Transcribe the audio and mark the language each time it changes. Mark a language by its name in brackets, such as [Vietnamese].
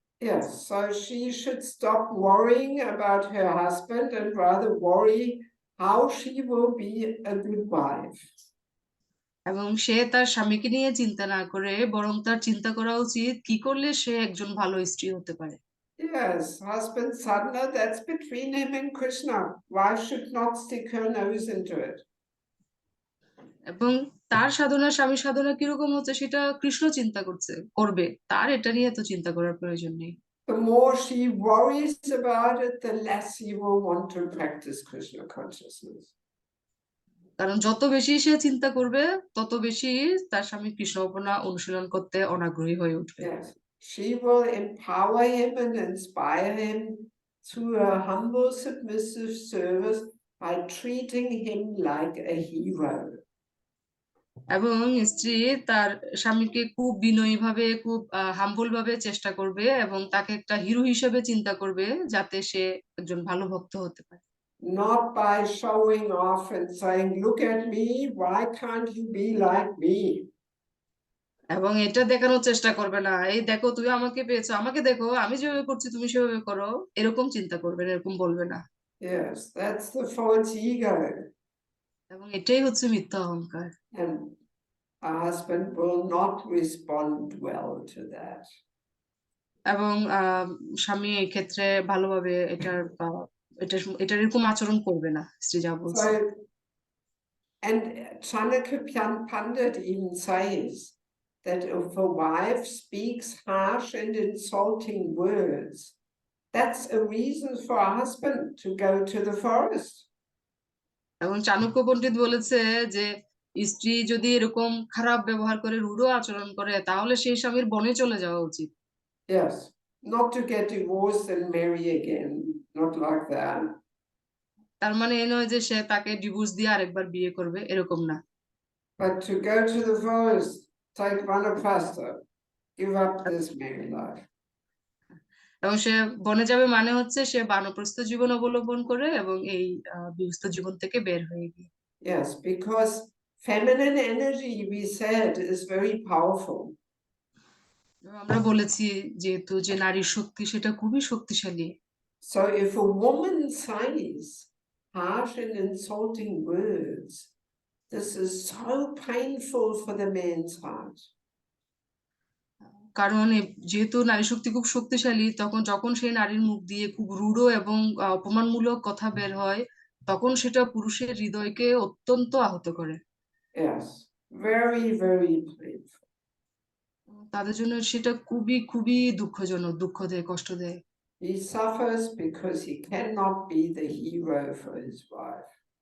[English] Yes, so she should stop worrying about her husband and rather worry how she will be a good wife. [Bangla] এবং সে তার স্বামীকে নিয়ে চিন্তা না করে বরং তার চিন্তা করা উচিত কি করলে সে একজন ভালো স্ত্রী হতে পারে। [English] Yes, husband sadhana, that's between him and Krishna. Wife should not stick her nose into it. [Bangla] এবং তার সাধনা স্বামী সাধনা কিরকম হচ্ছে সেটা কৃষ্ণ চিন্তা করবে, তার এটা নিয়ে তো চিন্তা করার প্রয়োজন নেই। [English] The more she worries about it, the less he will want to practice Krishna consciousness. [Bangla] কারণ যত বেশি সে চিন্তা করবে তত বেশি তার স্বামী কৃষ্ণ উপাসনা অনুশীলন করতে অনাগ্রহী হয়ে উঠবে। [English] Yes, she will empower him and inspire him through a humble, submissive service by treating him like a hero. [Bangla] এবং স্ত্রী তার স্বামীকে খুব বিনয়ী ভাবে, খুব হাম্বল ভাবে চেষ্টা করবে এবং তাকে একটা হিরো হিসেবে চিন্তা করবে, যাতে সে একজন ভালো ভক্ত হতে পারে। [English] Not by showing off and saying, "Look at me, why can't you be like me?" [Bangla] এবং এটা dekhanoর চেষ্টা করবে না, এই দেখো তুমি আমাকে পেয়েছো, আমাকে দেখো, আমি যেভাবে করছি তুমি সেভাবে করো, এরকম চিন্তা করবে না, এরকম বলবে না। [English] Yes, that's the false ego. [Bangla] এবং এটাই হচ্ছে মিথ্যা অহংকার। [English] And a husband will not respond well to that. [Bangla] এবং স্বামী এই ক্ষেত্রে ভালোভাবে এটার এরকম আচরণ করবে না, স্ত্রী যা বলছে। [English] So, and Chanakya Pandit even says that if a wife speaks harsh and insulting words, that's a reason for a husband to go to the forest. [Bangla] এবং চাণক্য পণ্ডিত বলেছে যে স্ত্রী যদি এরকম খারাপ ব্যবহার করে, রূঢ় আচরণ করে, তাহলে সেই স্বামীর বনে চলে যাওয়া উচিত। [English] Yes, not to get divorced and marry again, not like that. [Bangla] তার মানে এ নয় যে সে তাকে ডিভোর্স দিয়ে আরেকবার বিয়ে করবে, এরকম না। [English] But to go to the forest, take vanaprastha, give up this married life. [Bangla] এবং সে বনে যাবে মানে হচ্ছে সে বানপ্রস্থ জীবন অবলম্বন করে এবং এই গৃহস্থ জীবন থেকে বের হয়ে গিয়ে। [English] Yes, because feminine energy, we said, is very powerful. [Bangla] আমরা বলেছি যেহেতু যে নারীর শক্তি সেটা খুবই শক্তিশালী। [English] So if a woman says harsh and insulting words, this is so painful for the man's heart. [Bangla] কারণ যেহেতু নারী শক্তি খুব শক্তিশালী, তখন যখন সেই নারীর মুখ দিয়ে খুব রূঢ় এবং অপমানমূলক কথা বের হয়, তখন সেটা পুরুষের হৃদয়কে অত্যন্ত আহত করে। [English] Yes, very, very painful. [Bangla] তাদের জন্য সেটা খুবই খুবই দুঃখজনক, দুঃখ দেয়, কষ্ট দেয়। [English] He suffers because he cannot be the hero for his wife.